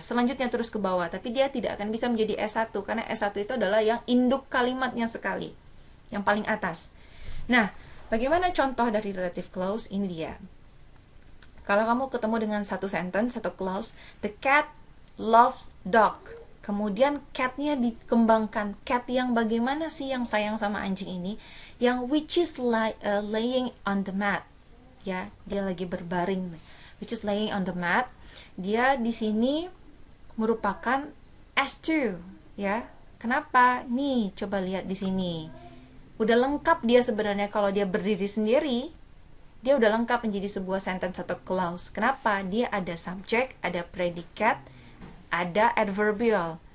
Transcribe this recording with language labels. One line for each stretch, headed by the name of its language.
Indonesian: Selanjutnya terus ke bawah, tapi dia tidak akan bisa menjadi S1 karena S1 itu adalah yang induk kalimatnya sekali, yang paling atas. Nah, bagaimana contoh dari relative clause? Ini dia. Kalau kamu ketemu dengan satu sentence, satu clause,
English: the cat loves dog.
Indonesian: Kemudian catnya dikembangkan. Cat yang bagaimana sih yang sayang sama anjing ini?
English: Yang which is laying on the mat.
Indonesian: Ya, dia lagi berbaring,
English: which is laying on the mat.
Indonesian: Dia di sini merupakan S2, ya. Kenapa? Nih, coba lihat di sini. Udah lengkap dia sebenarnya kalau dia berdiri sendiri. Dia udah lengkap menjadi sebuah sentence atau clause. Kenapa? Dia ada subject, ada predikat, ada adverbial.